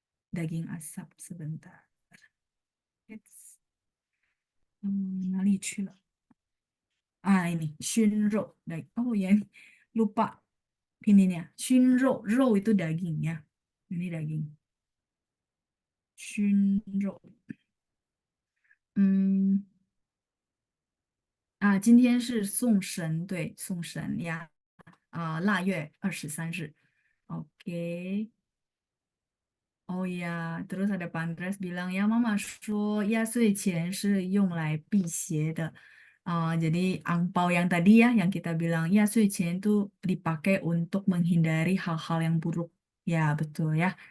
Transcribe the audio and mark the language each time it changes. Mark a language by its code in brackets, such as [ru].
[id] Daging asap sebentar. It's, [zh] 哪里去了? [id] Ini 熏肉.Oh ya, lupa ininya. 熏肉, itu daging ya. Ini daging. 熏肉. [zh] 嗯今天是送神，对，送神呀，腊月23日。 [id] Oke. Oh ya, terus ada Pandres bilang ya Mama [zh] 说压岁钱是用来辟邪的. [id] Jadi angpau yang tadi ya, yang kita bilang 压岁钱 itu dipakai untuk menghindari hal-hal yang buruk. Ya betul ya.